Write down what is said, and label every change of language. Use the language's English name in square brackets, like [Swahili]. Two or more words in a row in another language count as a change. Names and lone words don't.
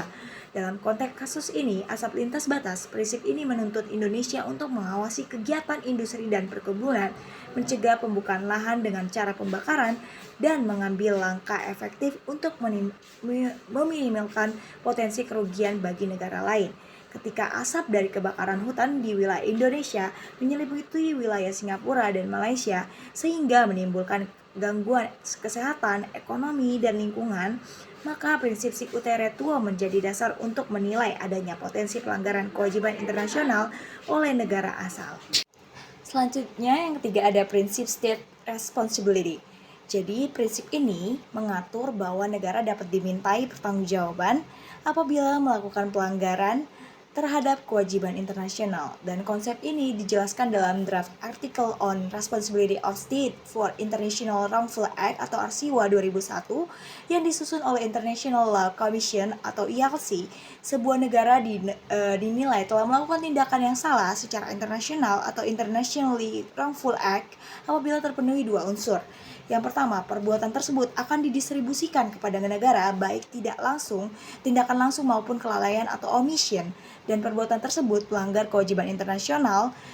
[Indonesian] Dalam konteks kasus ini, asap lintas batas, prinsip ini menuntut Indonesia untuk mengawasi kegiatan industri dan perkebunan, mencegah pembukaan lahan dengan cara pembakaran, dan mengambil langkah efektif untuk meminimalkan potensi kerugian bagi negara lain. Ketika asap dari kebakaran hutan di wilayah Indonesia menyelimuti wilayah Singapura dan Malaysia sehingga menimbulkan gangguan kesehatan, ekonomi, dan lingkungan, maka prinsip [Latin] sic ut tuo [Indonesian] menjadi dasar untuk menilai adanya potensi pelanggaran kewajiban internasional oleh negara asal. Selanjutnya yang ketiga ada prinsip [English] state responsibility. [Indonesian] Jadi prinsip ini mengatur bahwa negara dapat dimintai pertanggungjawaban apabila melakukan pelanggaran terhadap kewajiban internasional, dan konsep ini dijelaskan dalam draft Article on Responsibility of State for International Wrongful Act atau RCWA 2001 yang disusun oleh International Law Commission atau ILC. Sebuah negara dinilai telah melakukan tindakan yang salah secara internasional atau [English] Internationally Wrongful Act [Indonesian] apabila terpenuhi dua unsur. Yang pertama, perbuatan tersebut akan didistribusikan kepada negara baik tidak langsung, tindakan langsung maupun kelalaian atau omission, dan perbuatan tersebut melanggar kewajiban internasional